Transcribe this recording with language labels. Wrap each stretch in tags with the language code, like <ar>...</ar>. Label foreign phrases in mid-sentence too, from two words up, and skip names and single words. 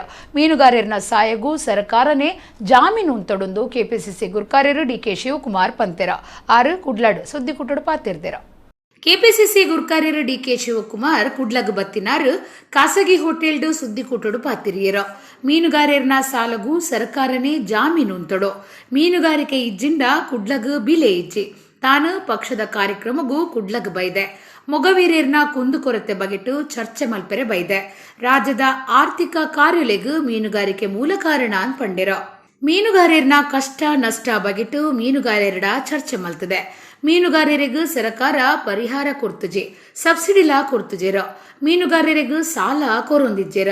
<tcy>ಮೀನುಗಾರರನ ಸಾಯಗೂ ಸರ್ಕಾರನೇ ಜಾಮೀನು ತೊಡೊಂದು ಕೆಪಿಸಿಸಿ ಗುರ್ಕಾರ್ಯರು ಡಿಕೆ ಶಿವಕುಮಾರ್ ಪಂತೆರ ಆರು ಕುಡ್ಲಾಡ್ ಸುದ್ದಿ ಕುಟ್ಟಡು ಪಾತಿರ್ದೇರ. ಕೆಪಿಸಿಸಿ ಗುರ್ಕಾರ್ಯರು ಡಿಕೆ ಶಿವಕುಮಾರ್ ಕುಡ್ಲಗ್ ಬತ್ತಿನಾರು ಖಾಸಗಿ ಹೋಟೆಲ್ಡು ಸುದ್ದಿ ಕುಟ್ಟಡು ಪಾತಿರಿಯರ. ಮೀನುಗಾರರನ ಸಾಲಗೂ ಸರ್ಕಾರನೇ ಜಾಮೀನು ತೊಡೋ. ಮೀನುಗಾರಿಕೆ ಇಜ್ಜಿಂಡ ಕುಡ್ಲಗ್ ಬಿಲೆ ಇಜ್ಜಿ. ತಾನು ಪಕ್ಷದ ಕಾರ್ಯಕ್ರಮಗೂ ಕುಡ್ಲಗ್ ಬೈದೆ. ಮೊಗವೀರ್ಯರ್ನ ಕುಂದುಕೊರತೆ ಬಗೆಟ್ಟು ಚರ್ಚೆ ಮಲ್ಪೆರೆ ಬೈದೆ. ರಾಜ್ಯದ ಆರ್ಥಿಕ ಕಾರ್ಯಲೆಗೂ ಮೀನುಗಾರಿಕೆ ಮೂಲ ಕಾರಣ ಅನ್ಪಂಡಿರ. ಮೀನುಗಾರರನ ಕಷ್ಟ ನಷ್ಟ ಬಗೆಟ್ಟು ಮೀನುಗಾರರ ಚರ್ಚೆ ಮಲ್ತದೆ. ಮೀನುಗಾರರಿಗೂ ಸರ್ಕಾರ ಪರಿಹಾರ ಕೊಡ್ತಜೆ, ಸಬ್ಸಿಡಿಲಾ ಕೊಡ್ತಜೇರ. ಮೀನುಗಾರರಿಗೂ ಸಾಲ ಕೊರೊಂದಿಜ್ಜೇರ.</tcy>